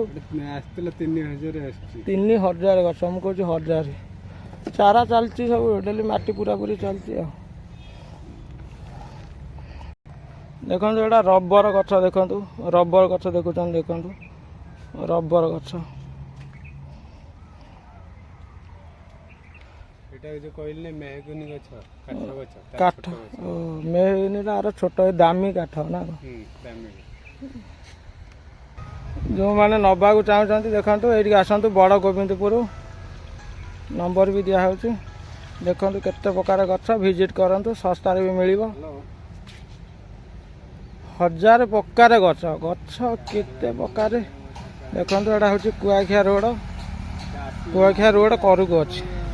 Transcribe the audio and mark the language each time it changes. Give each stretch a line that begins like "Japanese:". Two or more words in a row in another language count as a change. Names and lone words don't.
Odia: ଆସିଥିଲା 3000 ଆସିଛି 3000 ଗଛ ମୁଁ କହୁଛି 1000 ଚାରା ଚାଲିଛି ସବୁ ଡେଲି ମାଟି ପୁରାପୁରି ଚାଲିଛି ଆଉ ଦେଖନ୍ତୁ ଏଇଟା ରବର ଗଛ ଦେଖନ୍ତୁ ରବର ଗଛ ଦେଖୁଛନ୍ତି ଦେଖନ୍ତୁ ରବର ଗଛ
Bangla: এটা যে কইলে মেহগনি গছ কাঠ মেহগনিটা আর ছোট দামি কাঠ না দামি
Odia: ଯେଉଁମାନେ ନେବାକୁ ଚାହୁଁଛନ୍ତି ଦେଖନ୍ତୁ ଏଇଠିକି ଆସନ୍ତୁ ବଡ଼ ଗୋବିନ୍ଦପୁର ନମ୍ବର ବି ଦିଆହେଉଛି ଦେଖନ୍ତୁ କେତେ ପ୍ରକାର ଗଛ ଭିଜିଟ୍ କରନ୍ତୁ ଶସ୍ତାରେ ବି ମିଳିବ 1000 ପ୍ରକାର ଗଛ କେତେ ପ୍ରକାର ଦେଖନ୍ତୁ ଏଇଟା ହେଉଛି କୁଆଖିଆ ରୋଡ଼ କରକୁ ଅଛି